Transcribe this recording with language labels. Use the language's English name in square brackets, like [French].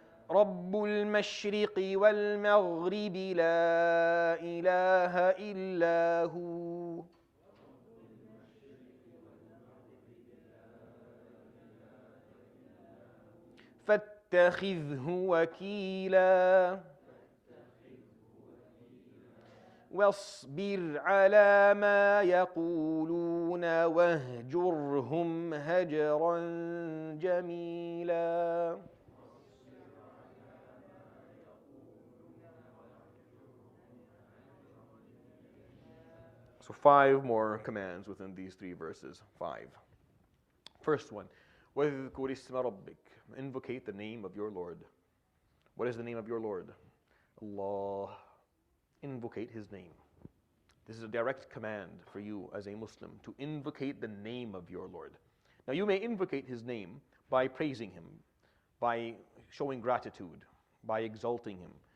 [Arabic] رَبُّ الْمَشْرِقِ وَالْمَغْرِبِ لَا إِلَهَ إِلَّا هُوَ فَاتَّخِذْهُ وَكِيلًا وَاصْبِرْ عَلَى مَا يَقُولُونَ وَاهْجُرْهُمْ هَجْرًا جَمِيلًا. [English] So 5 more commands within these 3 verses. 5. First one, [Arabic] وَاذْكُرِ اسْمَ رَبِّكَ. [English] Invocate the name of your Lord. What is the name of your Lord? Allah. Invocate His name. This is a direct command for you as a Muslim to invocate the name of your Lord. Now you may invocate His name, by praising Him, by showing gratitude, by exalting Him.